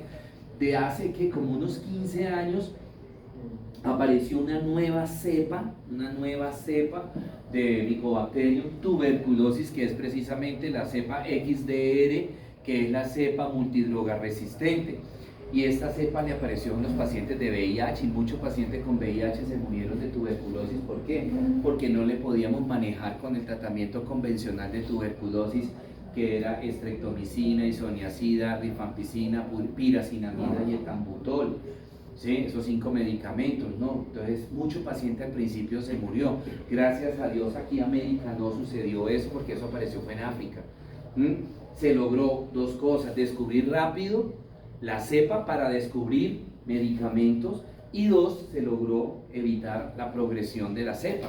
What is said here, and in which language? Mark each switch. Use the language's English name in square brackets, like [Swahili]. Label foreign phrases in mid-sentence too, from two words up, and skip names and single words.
[Spanish] De hace que como unos 15 años apareció una nueva cepa de Mycobacterium tuberculosis, que es precisamente la cepa XDR, que es la cepa multidroga resistente. Y esta cepa le apareció en los pacientes de VIH, y muchos pacientes con VIH se murieron de tuberculosis. ¿Por qué? Porque no le podíamos manejar con el tratamiento convencional de tuberculosis, que era estreptomicina, isoniazida, rifampicina, piracinamida y etambutol. ¿Sí? Esos 5 medicamentos, ¿no? Entonces, mucho paciente al principio se murió. Gracias a Dios aquí en América no sucedió eso, porque eso apareció fue en África. Se logró 2 cosas: descubrir rápido la cepa para descubrir medicamentos, y 2, se logró evitar la progresión de la cepa.